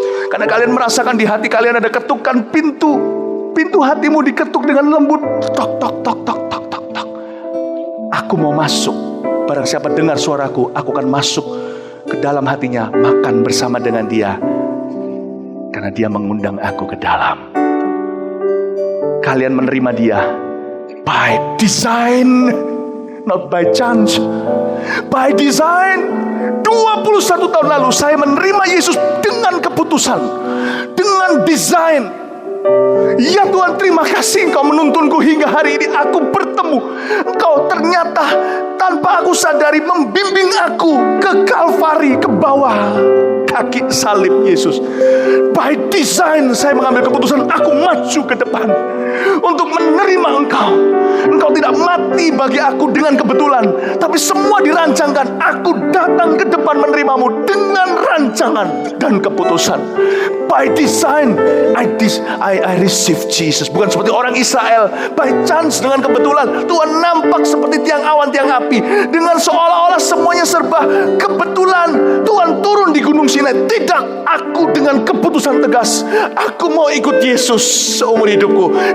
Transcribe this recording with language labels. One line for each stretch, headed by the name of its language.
Indonesian: Karena kalian merasakan di hati kalian ada ketukan pintu. Pintu hatimu diketuk dengan lembut. Tok, tok, tok, tok, tok, tok, tok. Aku mau masuk. Barang siapa dengar suaraku, aku akan masuk ke dalam hatinya, makan bersama dengan dia. Karena dia mengundang aku ke dalam. Kalian menerima dia
English: by design, not by chance. By design.
Indonesian: 21 tahun lalu saya menerima Yesus dengan keputusan, dengan desain. Ya Tuhan, terima kasih Engkau menuntunku hingga hari ini aku bertemu Engkau. Ternyata tanpa aku sadari membimbing aku ke Kalvari, ke bawah kaki salib Yesus.
English: By design
Indonesian: saya mengambil keputusan, aku maju ke depan untuk menerima Engkau. Engkau tidak mati bagi aku dengan kebetulan, tapi semua dirancangkan. Aku datang ke depan menerimamu dengan rancangan dan keputusan.
English: By design I receive Jesus.
Indonesian: Bukan seperti orang Israel,
English: by chance,
Indonesian: dengan kebetulan Tuhan nampak seperti tiang awan, tiang api, dengan seolah-olah semuanya serba kebetulan. Tuhan turun di Gunung Sinai. Tidak, aku dengan keputusan tegas, aku mau ikut Yesus seumur hidupku.